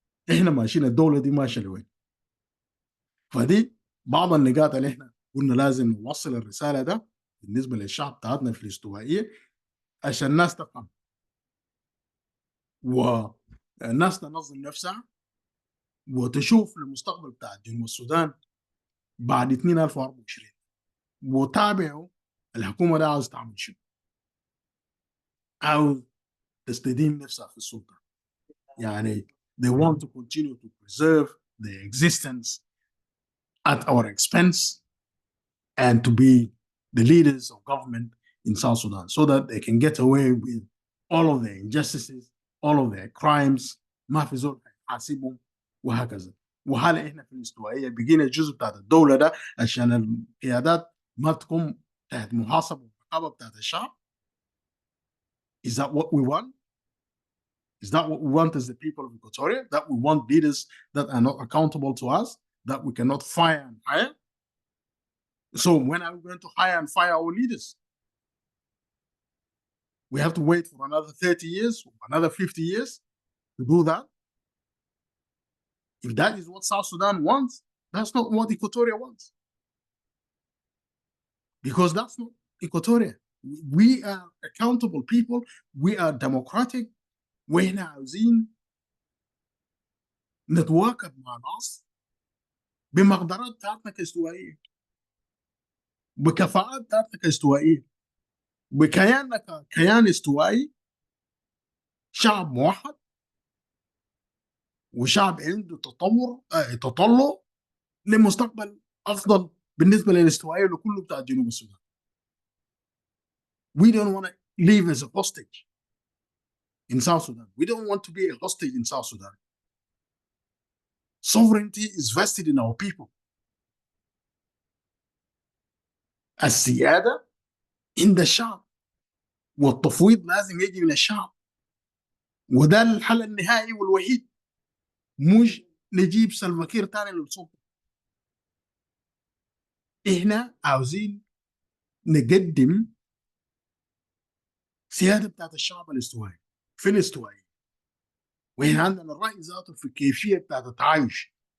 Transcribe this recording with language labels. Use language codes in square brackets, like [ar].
[ar] احنا ماشيين الدولة دي ماشية لوين. فدي بعض النقاط اللي احنا قلنا لازم نوصل الرسالة ده بالنسبة للشعب بتاعتنا في الاستوائية عشان الناس تفهم والناس تنظم نفسها وتشوف المستقبل بتاع جنوب السودان بعد 2024 وتابعوا الحكومة ده عاوز تعمل شنو أو تستديم نفسها في السلطة. [en] يعني they want to continue to preserve the existence at our expense and to be the leaders of government in South Sudan so that they can get away with all of their injustices, all of their crimes. [ar] ما في زول حاسبهم وهكذا. وهلا احنا في الاستوائيه بقينا الجزء بتاعت الدوله ده عشان القيادات ما تكون تحت محاسبه والرقابه بتاعت الشعب. [en] Is that what we want? Is that what we want as the people of Equatoria? That we want leaders that are not accountable to us, that we cannot fire and hire? So when are we going to hire and fire our leaders? We have to wait for another 30 years, or another 50 years to do that? If that is what South Sudan wants, that's not what Equatoria wants. Because that's not Equatoria. We are accountable people. We are democratic. [ar] وإحنا عاوزين نتواكب مع ناس بمقدرات بتاعتنا كاستوائية، بكفاءات بتاعتنا كاستوائية، بكياننا ككيان استوائي، شعب موحد وشعب عنده تطلع لمستقبل أفضل بالنسبة للاستوائية لكله بتاع جنوب السودان. [en] We don't want to live as a hostage in South Sudan. We don't want to be a hostage in South Sudan. Sovereignty is vested in our people. [ar] السيادة عند الشعب والتفويض لازم يجي من الشعب، وده الحل النهائي والوحيد، مش نجيب سلفا كير تاني للسلطة. احنا عاوزين نقدم سيادة بتاعت الشعب الاستوائي في الاستوائية، واحنا عندنا الرأي ذاته في كيفية بتاعت التعايش.